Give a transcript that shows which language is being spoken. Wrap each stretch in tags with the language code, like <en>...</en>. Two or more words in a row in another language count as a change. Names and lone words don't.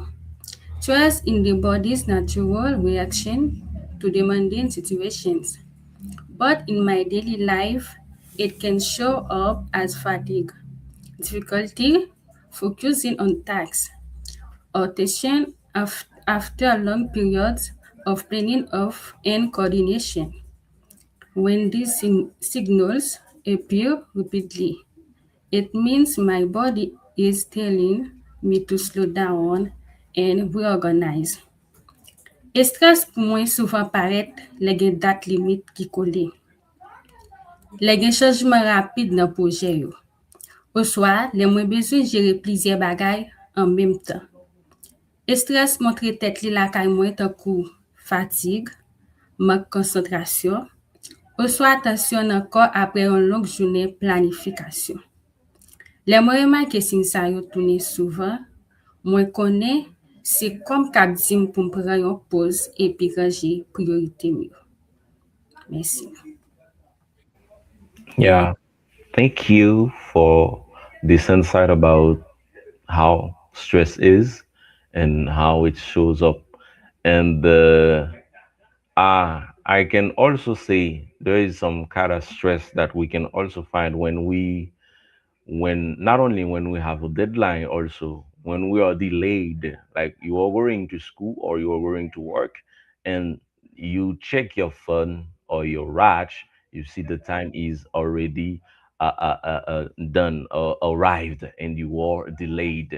<en>Stress in the body's natural reaction to demanding situations, but in my daily life, it can show up as fatigue, difficulty focusing on tasks, or tension after long periods of planning of and coordination. When these signals appear repeatedly, it means my body is telling me to slow down and reorganize.</en> <ht>Stress pou mwen souvan paret le gen dat limit ki kole. Le gen chanjman rapide nan proje yo. Ou swa, le mwen bezwen jere plizye bagay an mem tan. Stres montre tet li lakay mwen takou fatig, mank konsentrasyon, ou swa atensyon nan kor apre yon long jounen planifikasyon. Le mwen remake sin sa yo toune souvan, mwen konen se kom kap dim pou m pran yon pose epi ranger priorite mi yo. Merci.</ht> <en>Yeah, thank you for this insight about how stress is and how it shows up. And I can also say there is some kind of stress that we can also find when not only when we have a deadline, also when we are delayed, like you are going to school or you are going to work, and you check your phone or your watch, you see the time is already done or arrived, and you are delayed.</en>